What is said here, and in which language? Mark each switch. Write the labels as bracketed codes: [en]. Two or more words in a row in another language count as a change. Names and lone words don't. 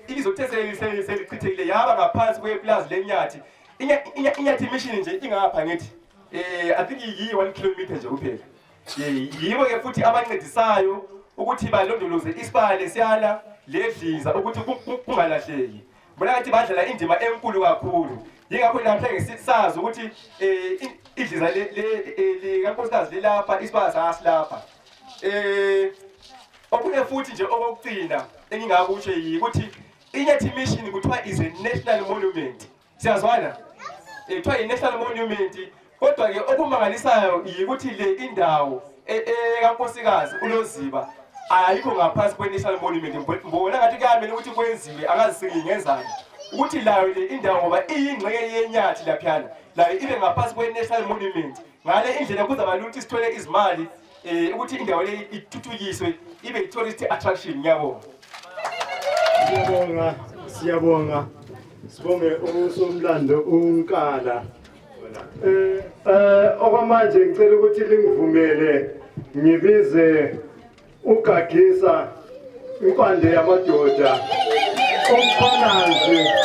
[nd] izothethelise selichithekile yaba ngaphansi kweplaza lenyathi inyathi mission nje ingapha ngithi [en] I think [nd] yi1 km nje kuphela yibo ke futhi abancedisayo ukuthi balondoloze isibale siyala ledliza ukuthi kungalahleki bona ngathi badlala indima enkulu kakhulu yingakho namhlanje sisazi ukuthi idliza le kankosikazi lelapha isibale sasilapha okunye futhi nje okugcina engingakusho yikuthi inyathi mission kuthiwa [en] is a national monument [nd] siyazwana kuthiwa i-national monument kodwa ke okumangalisayo yikuthi le indawo kankosikazi uLoziba ayikho ngaphansi kwe- [en] national monument [nd] mbona ngathi kuyamele ukuthi kwenziwe akazisingi ngenzani ukuthi layo le indawo ngoba iyingxenye yenyathi laphiyana layo ibe ngaphansi kwe- [en] national monument [nd] ngale indlela kuzaba lula ukuthi sithole izimali ukuthi indawo le ithuthukiswe ibe i- [en] tourist attraction [nd] ngiyabonga siyabonga sibonge usomlando uNkala okwamanje ngicela ukuthi lingivumele ngibize uGagisa inkwande yamadoda omphanazi